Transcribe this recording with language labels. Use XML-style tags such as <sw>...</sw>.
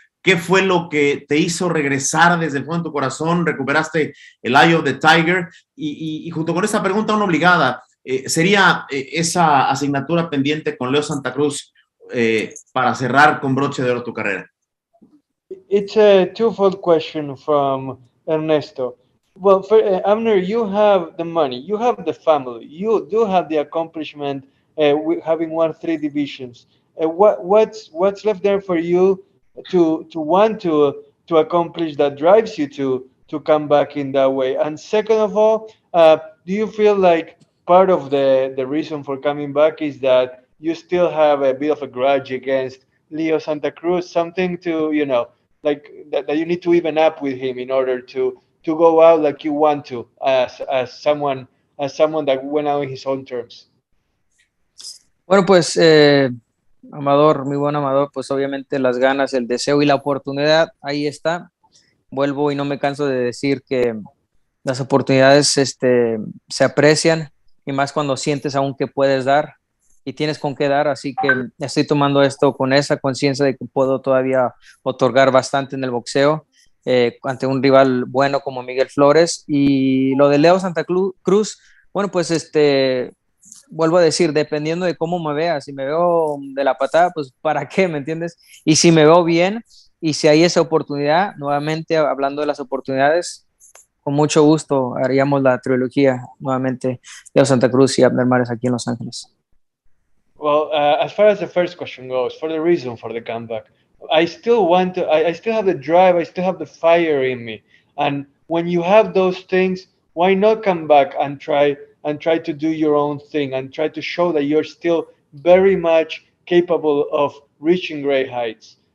<es>¿Qué fue lo que te hizo regresar desde el fondo de tu corazón? ¿Recuperaste el</es> <en>Eye of the Tiger?</en> <es>Y junto con esta pregunta, una obligada, ¿sería esa asignatura pendiente con Leo Santa Cruz para cerrar con broche de oro tu carrera?</es> <en>It's a twofold question from Ernesto. Well, Abner, you have the money, you have the family, you do have the accomplishment having won 3 divisions. What's left there for you to want to accomplish that drives you to come back in that way? And second of all, do you feel like part of the reason for coming back is that you still have a bit of a grudge against Leo Santa Cruz, something to, you know, like that you need to even up with him in order to go out like you want to as someone that went out on his own terms?</en> <es>Bueno, pues Amador, muy buen Amador, pues obviamente las ganas, el deseo y la oportunidad, ahí está. Vuelvo y no me canso de decir que las oportunidades se aprecian, y más cuando sientes aún que puedes dar y tienes con qué dar, así que estoy tomando esto con esa conciencia de que puedo todavía otorgar bastante en el boxeo ante un rival bueno como Miguel Flores. Y lo de Leo Santa Cruz, bueno, pues vuelvo a decir, dependiendo de cómo me vea, si me veo de la patada, pues ¿para qué? ¿Me entiendes? Y si me veo bien y si hay esa oportunidad, nuevamente hablando de las oportunidades, con mucho gusto haríamos la trilogía nuevamente, Leo Santa Cruz y Abner Mares aquí en Los Ángeles.</es> <en>Well, as far as the first question goes, for the reason for the comeback, I still want to, I still have the drive, I still have the fire in me. And when you have those things, why not come back and try to do your own thing and try to show that you're still very much capable of reaching great heights?</en>